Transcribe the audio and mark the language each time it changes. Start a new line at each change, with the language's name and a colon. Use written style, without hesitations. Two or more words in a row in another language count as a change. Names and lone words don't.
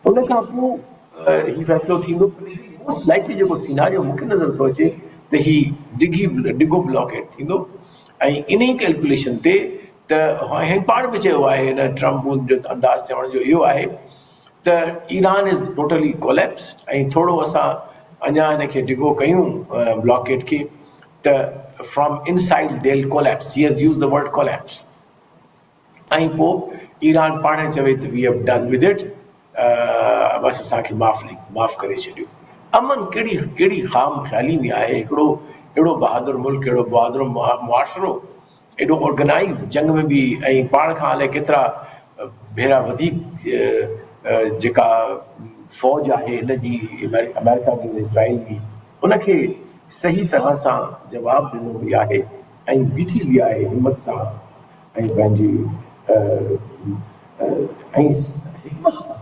Sindhi: उन खां पोइ ही फ़ैसिलो थींदो।
English: most likely
Sindhi: जेको सिनारियो मूंखे नज़र थो अचे त ही डिघो ब्लॉकेट थींदो, ऐं इन ई कैलकुलेशन ते त हिन पाण बि चयो आहे हिन ट्रम्प जो अंदाज़ चवण जो इहो आहे त
English: Iran is totally collapsed,
Sindhi: ऐं थोरो असां अञा हिनखे डिघो कयूं ब्लॉकेट खे त
English: from inside they will collapse, he has used the word collapse.
Sindhi: ऐं पोइ ईरान पाण चवे त
English: we have done with it,
Sindhi: बसि असांखे माफ़ु करे छॾियो। अमन कहिड़ी ख़ाम ख़्याली में आहे, हिकिड़ो अहिड़ो बहादुर मुल्क, अहिड़ो बहादुर मुआशिरो, एॾो ऑर्गेनाइज़ जंग में बि, ऐं पाण खां अलाए केतिरा भेरा वधीक जेका फ़ौज आहे हिन जी अमेरिका जी, इसराइल जी, उनखे सही तरह सां जवाबु ॾिनो बि आहे, ऐं बीठी बि आहे हिमत सां, ऐं पंहिंजी ऐं हिकमत सां।